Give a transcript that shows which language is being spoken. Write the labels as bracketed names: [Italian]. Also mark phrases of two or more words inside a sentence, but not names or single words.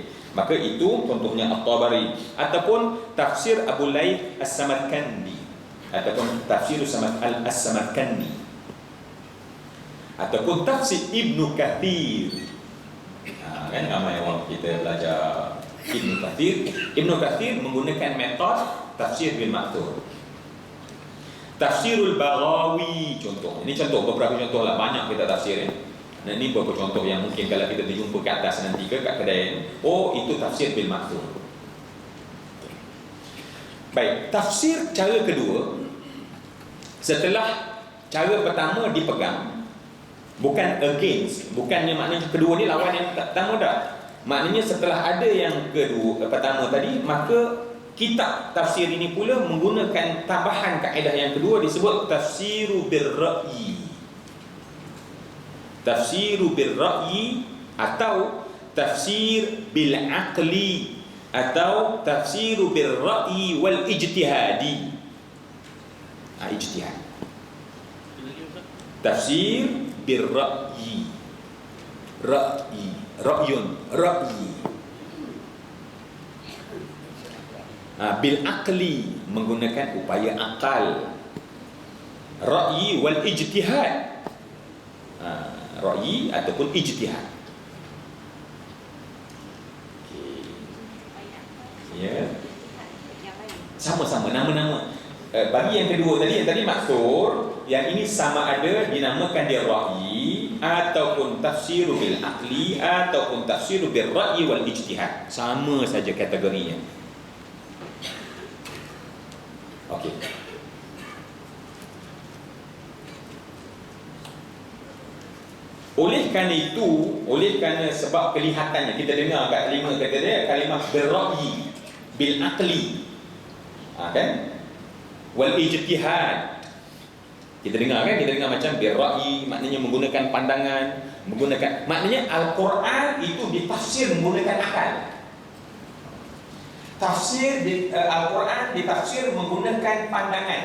[Malay] Maka itu contohnya At-Tabari, ataupun tafsir Abu Laith As-Samarkandi, ataupun tafsir As-Samarkandi, ataupun tafsir Ibnu Katsir. Kan ramai orang kita belajar Ibnu Katsir. Ibnu Katsir menggunakan metod [Arabic] تفسير بالمأثور. [Malay] Tafsirul Baghawi contoh. Ini contoh, beberapa contoh lah, banyak kita tafsir ya. Nah, ini beberapa contoh yang mungkin kalau kita berjumpa ke atas nanti ke kat kedai, oh itu [Arabic] تفسير بالمأثور. [Malay] Baik, tafsir cara kedua, setelah cara pertama dipegang, bukan against, bukannya maknanya kedua ni lawan yang pertama dah. Maknanya setelah ada yang kedua, pertama tadi, maka kitab tafsir ini pula menggunakan tambahan kaedah yang kedua, disebut [Arabic] تفسير بالرأي. تفسير بالرأي atau تفسير بالعقل atau تفسير بالرأي والاجتهاد. Ijtihad. تفسير بالرأي. رأي، رأيٌ، رأي. بالعقل, [Malay] menggunakan upaya akal. [Arabic] رأي والاجتهاد. [Malay] Ra'yi ataupun ijtihad. Ya. Sama-sama nama-nama. Bagi yang kedua tadi, yang tadi maksur, yang ini sama ada dinamakan dia ra'yi ataupun [Arabic] تفسير بالعقل [Malay] ataupun [Arabic] تفسير بالرأي والاجتهاد. [Malay] Sama saja kategorinya. Okey. Oleh kerana sebab kelihatannya, kita dengar kat kalimah kata dia kalimah [Arabic] بالرأي بالعقل, [Malay] kan? [Arabic] والاجتهاد. [Malay] Kita dengar macam [Arabic] بالرأي, [Malay] maknanya menggunakan pandangan, maknanya Al-Quran itu ditafsir menggunakan akal. Al-Quran ditafsir menggunakan pandangan.